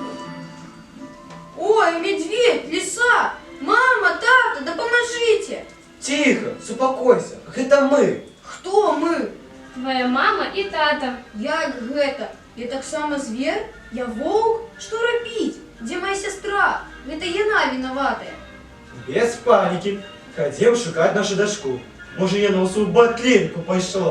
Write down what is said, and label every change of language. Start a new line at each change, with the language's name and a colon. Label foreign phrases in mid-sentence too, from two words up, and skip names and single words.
Russian: Ой, медведь, лиса, мама, тата, да поможите! Тихо,
Belarusian: супакойся, гэта мы. Хто мы? Твоя мама і тата. Як гэта? Я таксама звер? Я воўк? Што рабіць? Дзе моя сястра? Гэта яна вінаватая. Без панікі. Хадзем шукаць нашу дачку. Можа, яна ў сваю батлейку пайшла.